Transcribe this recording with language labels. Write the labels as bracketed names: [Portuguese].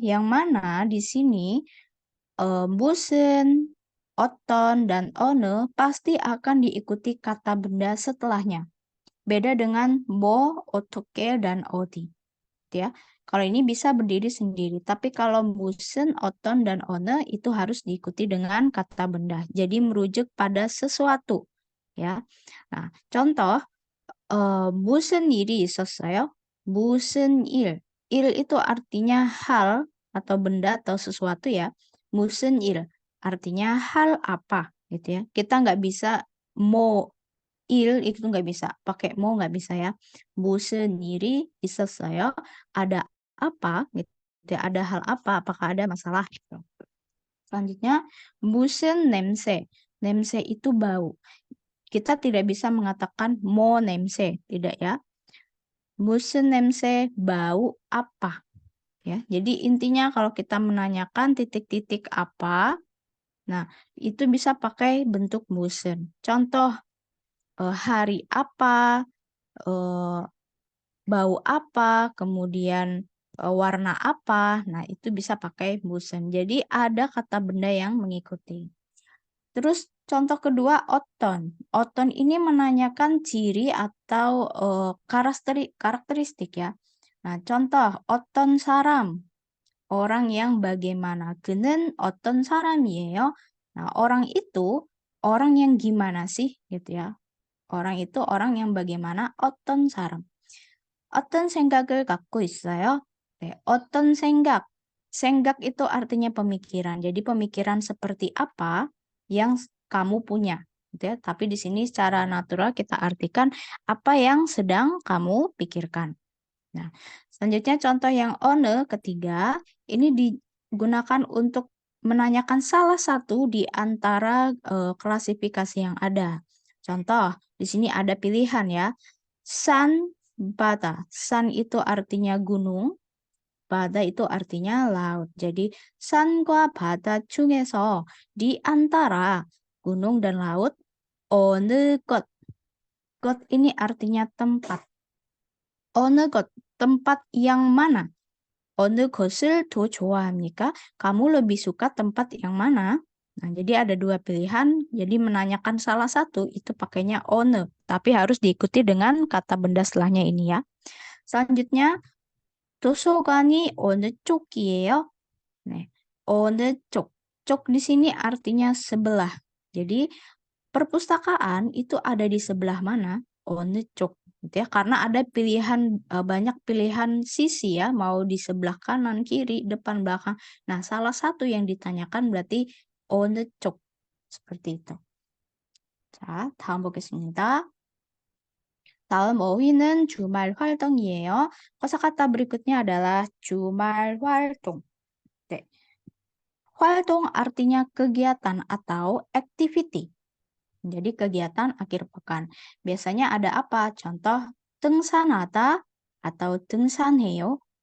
[Indonesian] Yang mana di sini musen, oton, dan one pasti akan diikuti kata benda setelahnya. Beda dengan mo, otoke, dan odi. Ya. Kalau ini bisa berdiri sendiri, tapi kalau musen, oton, dan one itu harus diikuti dengan kata benda. Jadi merujuk pada sesuatu. Ya. Nah, contoh [Korean] 무슨 일이 있었어요? 무슨 일. [Indonesian] 일 itu artinya hal atau benda atau sesuatu ya. 무슨 일 artinya hal apa gitu ya. Kita nggak bisa mo il itu nggak bisa. Pakai mo nggak bisa ya. [Korean] 무슨 일이 있었어요? [Indonesian] Ada apa gitu ya. Ada hal apa? Apakah ada masalah gitu. Selanjutnya [Korean] 무슨 냄새. [Indonesian] 냄새 itu bau. Kita tidak bisa mengatakan mo nemse, tidak ya. Musen nemse, bau apa. Ya, jadi intinya kalau kita menanyakan titik-titik apa, nah itu bisa pakai bentuk musen. Contoh, hari apa, bau apa, kemudian warna apa, nah itu bisa pakai musen. Jadi ada kata benda yang mengikuti. Terus Contoh kedua, oton. Oton ini menanyakan ciri atau karakteristik ya. Nah, contoh, oton saram. Orang yang bagaimana. [Korean] 그는 어떤 사람이에요? [Indonesian] Nah, orang itu orang yang gimana sih gitu ya. Orang itu orang yang bagaimana. [Korean] 어떤 사람. 어떤 생각을 갖고 있어요? 네, 어떤 생각. [Indonesian] 생각 itu artinya pemikiran. Jadi pemikiran seperti apa yang kamu punya, gitu ya. Tapi di sini secara natural kita artikan apa yang sedang kamu pikirkan. Nah, selanjutnya contoh yang one ketiga, ini digunakan untuk menanyakan salah satu di antara klasifikasi yang ada. Contoh, di sini ada pilihan ya. San, bata. San itu artinya gunung, bata itu artinya laut. Jadi, [Korean] 산과 바다 중에서 [Indonesian] di antara gunung dan laut, 어느 것. 것 ini artinya tempat. 어느 것, tempat yang mana? [Korean] 어느 것을 더 좋아합니까? [Indonesian] Kamu lebih suka tempat yang mana? Nah, jadi ada dua pilihan. Jadi menanyakan salah satu itu pakainya 어느, tapi harus diikuti dengan kata benda setelahnya ini ya. Selanjutnya, [Korean] 도서관이 어느 쪽이에요? [Indonesian] 네, 어느 쪽. 쪽 di sini artinya sebelah. Jadi perpustakaan itu ada di sebelah mana? 어느 쪽. Gitu ya, karena ada pilihan banyak pilihan sisi ya, mau di sebelah kanan, kiri, depan, belakang. Nah, salah satu yang ditanyakan berarti 어느 쪽. seperti itu. [Korean] 자, 다음 보겠습니다. 다음 어휘는 주말 활동이에요. [Indonesian] kosakata berikutnya adalah 주말 활동. 네. 활동 artinya kegiatan atau activity. Jadi kegiatan akhir pekan. Biasanya ada apa? Contoh 등산하다 atau 등산해요.